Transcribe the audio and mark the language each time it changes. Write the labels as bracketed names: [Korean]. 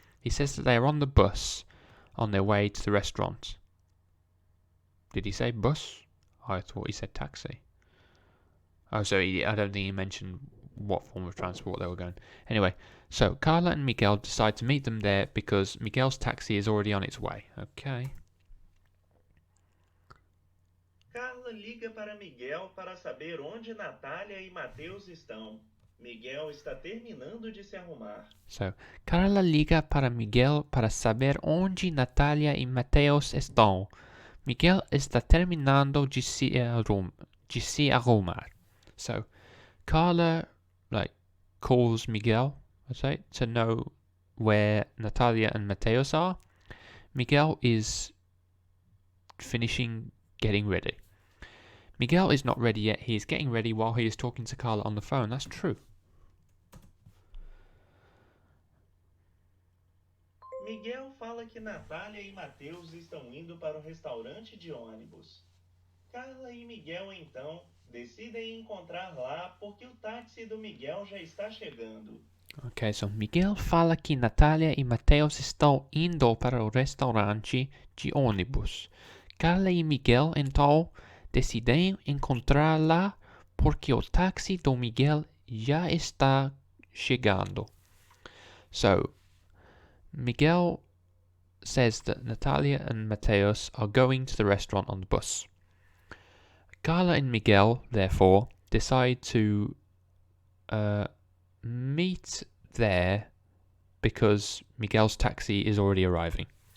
[English] He says that they are on the bus on their way to the restaurant. Did he say bus? I thought he said taxi. Oh, so I don't think he mentioned what form of transport they were going. Anyway, so Carla and Miguel decide to meet them there because Miguel's taxi is already on its way. Okay. [Portuguese] Carla liga para Miguel para saber onde Natália e Mateus estão. Miguel está terminando de se arrumar. So, Carla liga para Miguel para saber onde Natália e Mateus estão. Miguel está terminando de se arrumar. [English] So, Carla calls Miguel, I'd say, to know where Natalia and Mateus are. Miguel is finishing getting ready. Miguel is not ready yet. He is getting ready while he is talking to Carla on the phone. That's true. [Portuguese] Miguel fala que Natália e Mateus estão indo para o restaurante de ônibus. Carla e Miguel, então, decidem encontrar lá porque o táxi do Miguel já está chegando. Okay, so Miguel fala que Natália e Mateus estão indo para o restaurante de ônibus. Carla e Miguel, então, decidem encontrar lá porque o táxi do Miguel já está chegando. So, Miguel [English] says that Natalia and Mateus are going to the restaurant on the bus. Carla and Miguel, therefore, decide to meet there because Miguel's taxi is already arriving.